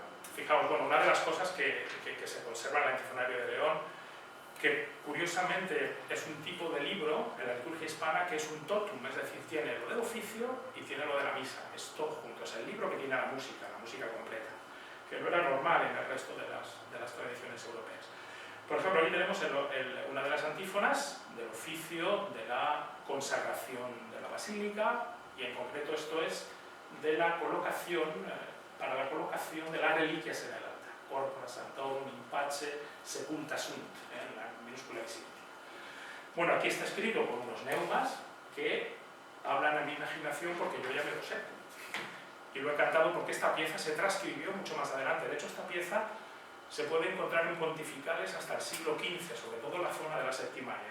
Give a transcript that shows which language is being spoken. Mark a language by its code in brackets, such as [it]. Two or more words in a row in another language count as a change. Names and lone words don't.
[es] Fijaos, bueno, una de las cosas que se conserva en el antifonario de León, que curiosamente es un tipo de libro en la liturgia hispana que es un totum, es decir, tiene lo del oficio y tiene lo de la misa, es todo junto, es el libro que tiene la música completa, que no era normal en el resto de las tradiciones europeas. Por ejemplo, aquí tenemos una de las antífonas del oficio de la consagración de la basílica, y en concreto esto es de la colocación, para la colocación de las reliquias en el altar. [la] Corpora Sanctorum in pace sepulta sunt, [es] en la minúscula visigótica. Bueno, aquí está escrito con unos neumas que hablan a mi imaginación porque yo ya me lo sé. Y lo he cantado porque esta pieza se transcribió mucho más adelante. De hecho, esta pieza se puede encontrar en pontificales hasta el siglo XV, sobre todo en la zona de la Septimania.